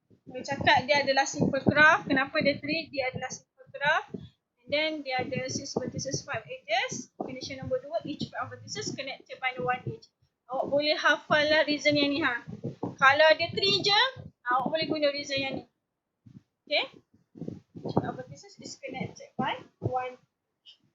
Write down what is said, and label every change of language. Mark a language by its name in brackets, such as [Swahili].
[Malay] Boleh cakap dia adalah simple graph. Kenapa dia 3? Dia adalah simple graph. [English] And then [Malay] dia ada [English] 6 vertices, 5 edges. Condition nombor 2, each pair of vertices connected by one edge. [Malay] Awak boleh hafal lah reason yang ni. Kalau ada 3 je, awak boleh guna reason yang ni. Okay. [English] Each pair of vertices is connected by one edge.